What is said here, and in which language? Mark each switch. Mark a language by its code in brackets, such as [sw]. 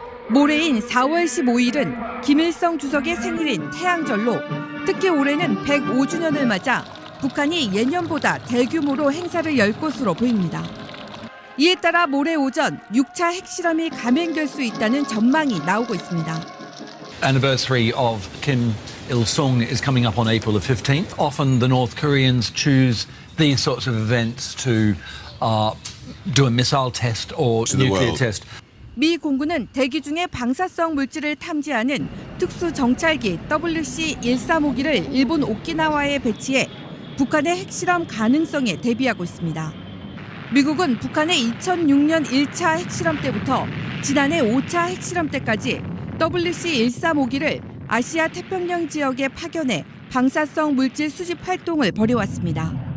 [ko] 모레인 4월 15일은 김일성 주석의 생일인 태양절로 특히 올해는 105주년을 맞아 북한이 예년보다 대규모로 행사를 열 것으로 보입니다. 이에 따라 모레 오전 6차 핵실험이 감행될 수 있다는 전망이 나오고 있습니다. [en] Anniversary of Kim Il-sung is coming up on April the 15th. Often the North Koreans choose these sorts of events to do a missile test or nuclear test. [ko] 미 공군은 대기 중에 방사성 물질을 탐지하는 특수 정찰기 WC-135기를 일본 오키나와에 배치해 북한의 핵실험 가능성에 대비하고 있습니다. 미국은 북한의 2006년 1차 핵실험 때부터 지난해 5차 핵실험 때까지 WC-135기를 아시아 태평양 지역에 파견해 방사성 물질 수집 활동을 벌여왔습니다.